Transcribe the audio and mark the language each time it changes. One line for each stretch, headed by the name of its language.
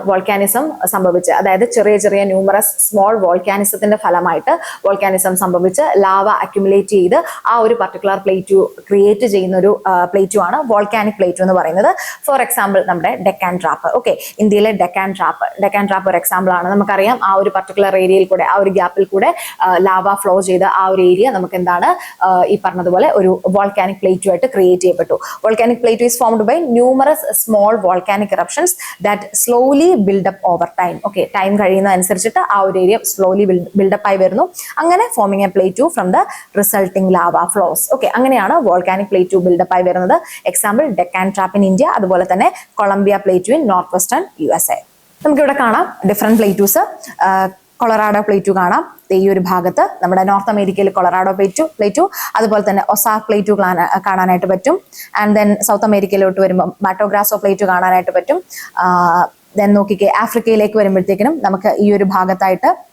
Malayalam: Volcanism സംഭവിച്ച്, അതായത് ചെറിയ ന്യൂമറസ് സ്മോൾ വോൾക്കാനിസത്തിന്റെ ഫലമായിട്ട് വോൾക്കാനിസം സംഭവിച്ച് ലാവ അക്യുമുലേറ്റ് ചെയ്ത് ആ ഒരു പർട്ടിക്കുലർ പ്ലേറ്റു ക്രിയേറ്റ് ചെയ്യുന്ന ഒരു പ്ലേറ്റു ആണ് വോൾക്കാനിക് പ്ലേറ്റു എന്ന് പറയുന്നത്. ഫോർ എക്സാമ്പിൾ നമ്മുടെ ഡെക്കാൻ ട്രാപ്പ്. ഓക്കെ, ഇന്ത്യയിലെ ഡെക്കാൻ ട്രാപ്പ് ഒരു എക്സാമ്പിൾ ആണ്. നമുക്കറിയാം ആ ഒരു പർട്ടിക്കുലർ ഏരിയയിൽ കൂടെ, ആ ഒരു ഗ്യാപ്പിൽ കൂടെ ലാവ ഫ്ലോ ചെയ്ത് ആ ഒരു ഏരിയ നമുക്ക് എന്താണ് ഈ പറഞ്ഞതുപോലെ ഒരു വോൾക്കാനിക് പ്ലേറ്റു ആയിട്ട് ക്രിയേറ്റ് ചെയ്യപ്പെട്ടു.
English: Volcanic plate is formed by numerous small volcanic eruptions that slowly build up over time.
Malayalam: Okay, time കഴിയുന്ന അനുസരിച്ചിട്ട് ആ ഒരു ഏരിയ
English: slowly build up
Malayalam: ആയി വരുന്നു.
English: അങ്ങനെ forming a plateau from the resulting lava flows. Okay,
Malayalam: അങ്ങനെയാണ്
English: volcanic plateau build up
Malayalam: ആയി വരുന്നത്.
English: Example, Deccan Trap in India,
Malayalam: അതുപോലെ തന്നെ
English: Columbia Plateau in northwestern USA.
Malayalam: നമുക്കിവിടെ കാണാം ഡിഫറെന്റ് പ്ലേറ്റൂസ്. കൊളറാഡോ പ്ലേറ്റു കാണാം ഈ ഒരു ഭാഗത്ത്, നമ്മുടെ നോർത്ത് അമേരിക്കയിൽ കൊളറാഡോ പ്ലേറ്റു, അതുപോലെ തന്നെ ഒസാക് പ്ലേറ്റു കാണാനായിട്ട് പറ്റും. ആൻഡ് ദെൻ സൗത്ത് അമേരിക്കയിലോട്ട് വരുമ്പോൾ മാറ്റോ ഗ്രാസോ പ്ലേറ്റു കാണാനായിട്ട് പറ്റും. ദെൻ നോക്കിക്കേ, ആഫ്രിക്കയിലേക്ക് വരുമ്പോഴത്തേക്കിനും നമുക്ക് ഈ ഒരു ഭാഗത്തായിട്ട്